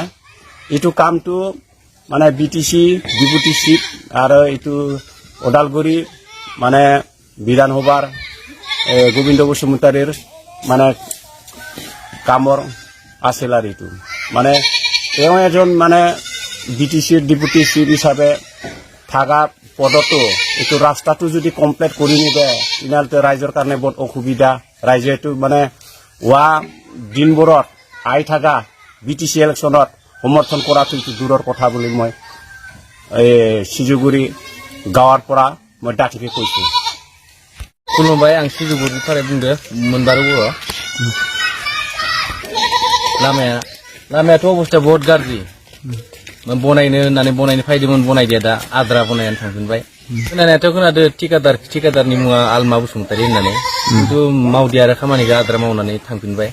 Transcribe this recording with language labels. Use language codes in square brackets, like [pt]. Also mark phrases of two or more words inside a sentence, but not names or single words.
[as] এইটো কামটো মানে BTC [en] deputy chief [as] আৰু এইটো ওদালগুৰি মানে বিধানসভাৰ গোবিন্দ বসুমতাৰীৰ মানে কামৰ আছিল আৰু এইটো মানে তেওঁ এজন মানে BTCৰ [en] deputy chief [as] হিচাপে থাকা পদতো এইটো ৰাস্তাটো যদি কমপ্লিট কৰি নিদিয়ে তেনেহ'লে ৰাইজৰ কাৰণে বহুত অসুবিধা। ৰাইজে এইটো মানে হোৱা দিনবোৰত আহি থকা BTC ইলেকশ্যনত সমৰ্থন কৰাটো এইটো দূৰৰ কথা বুলি মই সিজুগুৰি গাঁৱৰ পৰা মই ডাঠিকে কৈছোঁ। [brx] खुलुमबाय, आं सिजुगुरिनिफ्राय बुंदो मोनबारु बर'। लामायाथ' अबस्था बहुत गाज्रि, बनायनो होननानै बनायनो फैदोंमोन, बनायदिया दा आद्रा बनायनानै थांफिनबाय। खोनानायाथ' खोनादो ठेकेदारनि मुङा आलमा बसुमतारी होननानै, खिन्थु मावदिया आरो खामानिखौ आद्रा मावनानै थांफिनबाय।